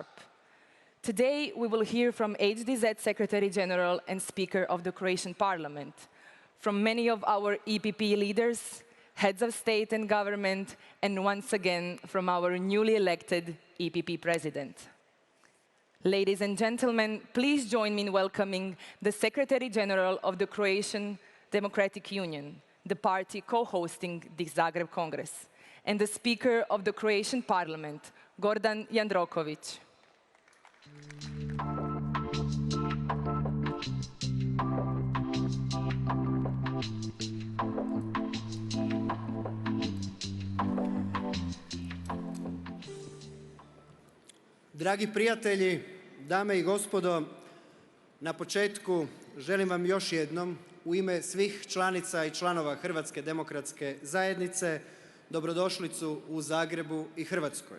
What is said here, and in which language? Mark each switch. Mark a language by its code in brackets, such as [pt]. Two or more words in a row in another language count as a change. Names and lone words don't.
[en] Today, we will hear from HDZ Secretary General and Speaker of the Croatian Parliament, from many of our EPP leaders, heads of state and government, and once again, from our newly elected EPP President. Ladies and gentlemen, please join me in welcoming the Secretary General of the Croatian Democratic Union, the party co-hosting the Zagreb Congress, and the Speaker of the Croatian Parliament, Gordan Jandroković. [hr] Dragi prijatelji, dame i gospodo, na početku želim vam još jednom u ime svih članica i članova Hrvatske demokratske zajednice dobrodošlicu u Zagrebu i Hrvatskoj.